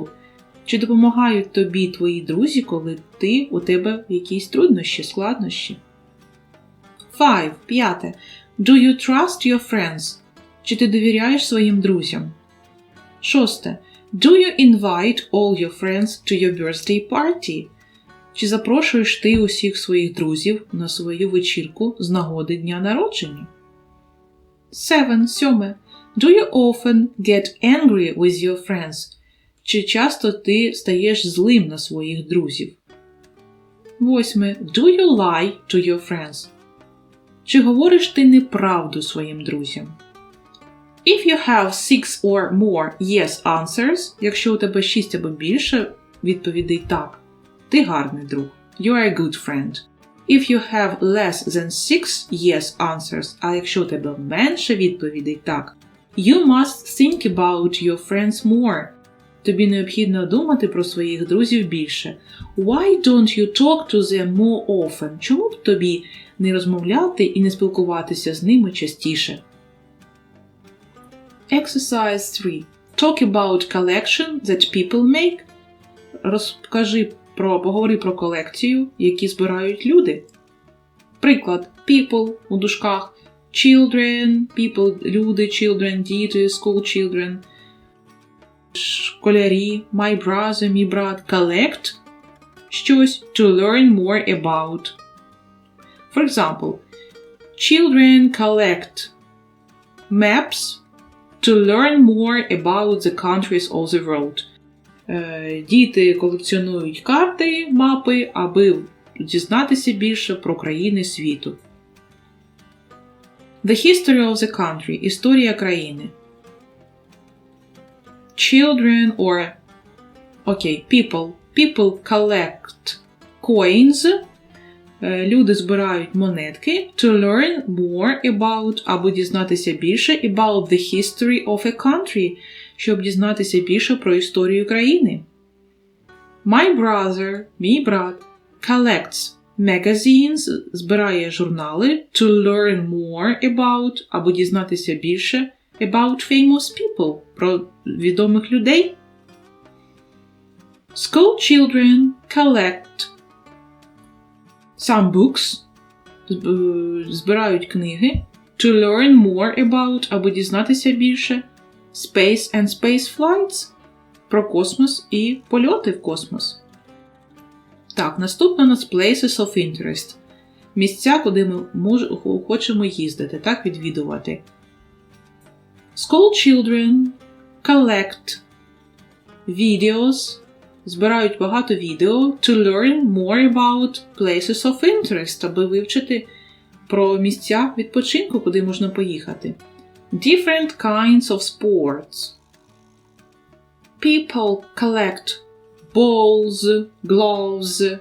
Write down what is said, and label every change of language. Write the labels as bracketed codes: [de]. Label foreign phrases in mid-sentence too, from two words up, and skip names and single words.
[uk] Чи допомагають тобі твої друзі, коли у тебе якісь труднощі, складнощі? [en] 5. Do you trust your friends? [uk] Чи ти довіряєш своїм друзям? [en] 6. Do you invite all your friends to your birthday party? [uk] Чи запрошуєш ти усіх своїх друзів на свою вечірку з нагоди дня народження? [en] 7. Do you often get angry with your friends? [uk] Чи часто ти стаєш злим на своїх друзів? [en] 8. Do you lie to your friends? [uk] Чи говориш ти неправду своїм друзям? [en] If you have 6 or more yes answers, [uk] якщо у тебе 6 або більше відповідей так, ти гарний друг. [en] You are a good friend. If you have less than 6 yes answers, [uk] а якщо у тебе менше відповідей так, [en] you must think about your friends more. [uk] Тобі необхідно думати про своїх друзів більше. [en] Why don't you talk to them more often? [uk] Чому б тобі не розмовляти і не спілкуватися з ними частіше? [en] Exercise 3. Talk about collection that people make. [uk] Поговори про колекцію, які збирають люди. Приклад. People у дужках. [en] Children, people, люди, children, діти, school children. Школярі, my brother, [uk] мій брат. [en] Collect щось to learn more about. For example, children collect maps to learn more about the countries of the world. [uk] Діти колекціонують карти, мапи, аби дізнатися більше про країни світу. [en] The history of the country. [uk] Історія країни. [en] Children or people. People collect coins. [uk] Люди збирають монетки [en] to learn more about, [uk] або дізнатися більше [en] about the history of a country, [uk] щоб дізнатися більше про історію країни. [en] My brother, [uk] мій брат, [en] collects magazines, [uk] збирає журнали [en] to learn more about, [uk] або дізнатися більше [en] about famous people, [uk] про відомих людей. [en] School children collect some books, [uk] збирають книги [en] to learn more about, [uk] або дізнатися більше [en] space and space flights, [uk] про космос і польоти в космос. Так, наступно у нас [en] places of interest. [uk] Місця, куди ми хочемо їздити, так, відвідувати. [en] School children collect videos, [uk] збирають багато відео [en] to learn more about places of interest, [uk] аби вивчити про місця відпочинку, куди можна поїхати. [en] Different kinds of sports. People collect balls, gloves.